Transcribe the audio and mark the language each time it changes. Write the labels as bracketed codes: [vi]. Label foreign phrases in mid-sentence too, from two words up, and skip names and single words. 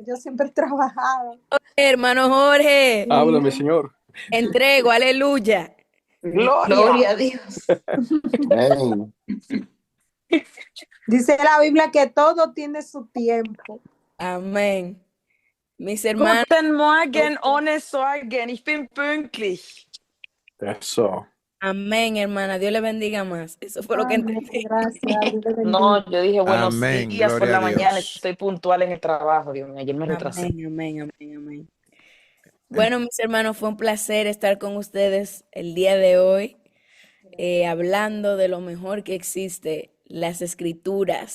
[es] Hermano Jorge, Háblame, Señor. entrego, aleluya. Gloria. A Dios. Amén. Dice la Biblia que todo tiene su tiempo. Amén. Mis hermanos, [de] Guten Morgen, ohne Sorgen, ich bin pünktlich. [es] Eso. amén, hermana. Dios le bendiga más. Eso fue lo que Amén, entendí. gracias, Dios le bendiga. No, yo dije buenos Amén, días por gloria la a mañana, Dios. estoy puntual en el trabajo, Dios mío, ayer me retrasé. Amén, amén, amén, amén. Bueno, mis hermanos, fue un placer estar con ustedes el día de hoy, hablando de lo mejor que existe, las escrituras,